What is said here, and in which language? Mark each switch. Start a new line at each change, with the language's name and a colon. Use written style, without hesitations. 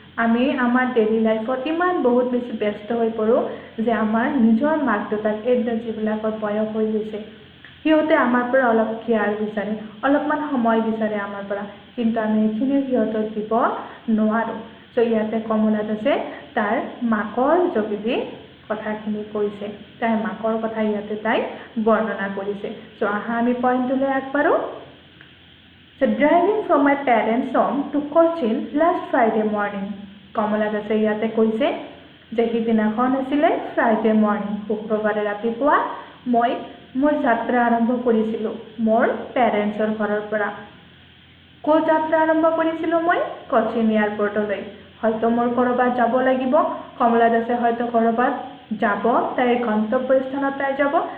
Assamese: আমি আমাৰ ডেইলি লাইফত ইমান বহুত বেছি ব্যস্ত হৈ পৰোঁ যে আমাৰ নিজৰ মাক দেউতাক এইবিলাক যিবিলাকৰ বয়স হৈ গৈছে, সিহঁতে আমাৰ পৰা অলপ কেয়াৰ বিচাৰে, অলপমান সময় বিচাৰে আমাৰ পৰা, কিন্তু আমি এইখিনি সিহঁতক দিব নোৱাৰোঁ। চ' ইয়াতে কমলা দাসে তাৰ মাকৰ যোগেদি কথাখিনি কৈছে, তাইৰ মাকৰ কথা ইয়াতে তাই বৰ্ণনা কৰিছে। চ' আহা আমি পইণ্টটোলৈ আগবাঢ়োঁ।
English: So driving from my parents' home to Cochin last Friday morning.
Assamese: কমলা দাসে ইয়াতে কৈছে যে সিদিনাখন আছিলে ফ্ৰাইডে মৰ্ণিং, শুক্ৰবাৰে ৰাতিপুৱা মই মোৰ যাত্ৰা আৰম্ভ কৰিছিলোঁ মোৰ পেৰেণ্টছৰ ঘৰৰ পৰা। ক'ত যাত্ৰা আৰম্ভ কৰিছিলোঁ মই? কচিন এয়াৰপৰ্টলৈ। হয়তো মোৰ ক'ৰবাত যাব লাগিব, কমলা দাসে হয়তো ক'ৰবাত যাব, তাইৰ গন্তব্যস্থানত তাই যাব।